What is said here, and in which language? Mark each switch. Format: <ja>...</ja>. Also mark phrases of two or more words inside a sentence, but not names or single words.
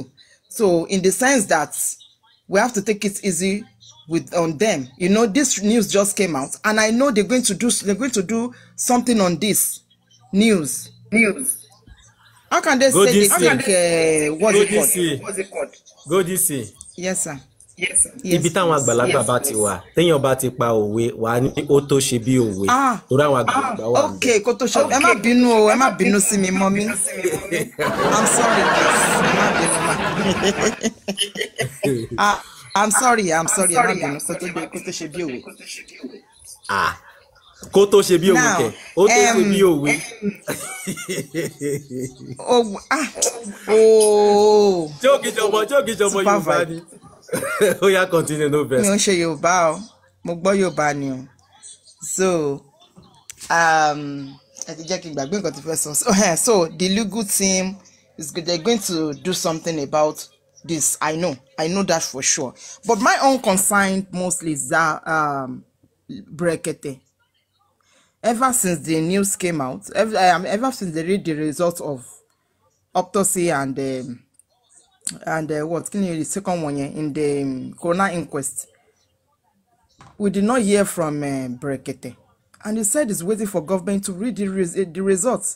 <en>So in the sense that we have to take it easy on them. This news just came out, and I know they're going to do something on this news. How can they say they take what's it called? Go DC. Yes, sir.</en> <yo>Ibi táwọn àgbàlagbà bá ti wà, téèyàn bá ti pa òwe, wà ní ó tó ṣe bí òwe. Torí àwọn àgbàlagbà wà. Okay, kó tó ṣe. Ẹ má bínú sí mi,</yo> <en>mommy. I'm sorry, please. I'm sorry.</en> <yo>Ẹ má bínú kó tó ṣe bí òwe. Kó tó ṣe bí òwe kẹ̀. Ó tó ṣe bí òwe. Jókì jọmọ Yorùbá ni. Ó yá</yo> <en>continue no verse.</en> <yo>Mi ò ṣe Yorùbá o. Mo gbọ́ Yorùbá ni o. So ẹ ti jẹ́ kí n gbàgbé nǹkan tí fẹ́ sọ.</yo> <en>So the legal team is good. They're going to do something about this. I know that for sure. But my own concern mostly is that Brekete. Ever since the news came out, ever since they read the results of autopsy and what the second one in the coroner inquest, we did not hear from Brekete, and he said he's waiting for government to read the results.</en>